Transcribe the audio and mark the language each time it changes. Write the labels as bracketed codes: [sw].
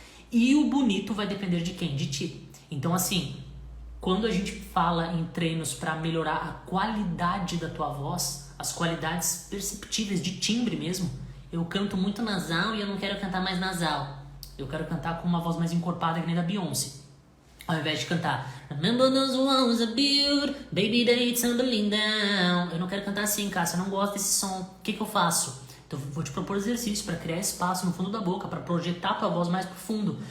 [pt] E o bonito vai depender de quem? De ti. Então assim, quando a gente fala em treinos para melhorar a qualidade da tua voz, as qualidades perceptíveis de timbre mesmo, eu canto muito nasal e eu não quero cantar mais nasal. Eu quero cantar com uma voz mais encorpada que nem da Beyoncé. Ao invés de cantar [en] Remember those walls are built, baby they tumbling down. [pt] Eu não quero cantar assim, cara, eu não gosto desse som. O que eu faço? Então vou te propor exercício para criar espaço no fundo da boca, para projetar tua voz mais pro fundo.